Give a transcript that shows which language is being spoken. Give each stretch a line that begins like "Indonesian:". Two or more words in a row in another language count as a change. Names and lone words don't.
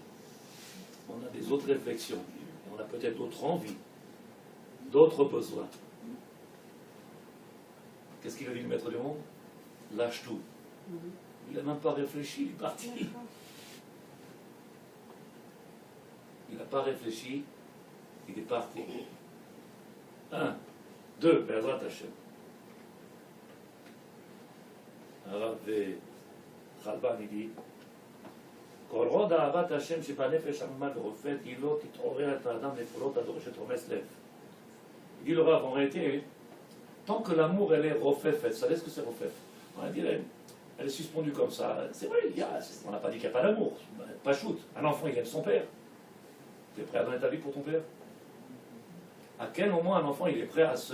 French: On a des autres réflexions. On a peut-être d'autres envies, d'autres besoins. Qu'est-ce qu'il a dit le maître du monde? Lâche tout. Il n'a même pas réfléchi, il est parti. Il n'a pas réfléchi, il est parti. 1, 2,
Hebrew: בעזרת השם. הרב חלבני dit, כל עוד אהבת השם שבנפש עממה ורופאת, היא לא תתעורר את האדם לפעולות הדורשת אומץ לב.
French: Il dit le Rav, en réalité, tant que l'amour, elle est rofefet, vous savez ce que c'est rofef? On va dire, elle est suspendue comme ça. C'est vrai, on n'a pas dit qu'il n'y a pas d'amour, pas shoot. Un enfant, il aime son père. Tu es prêt à donner ta vie pour ton père? À quel moment un enfant, il est prêt à se...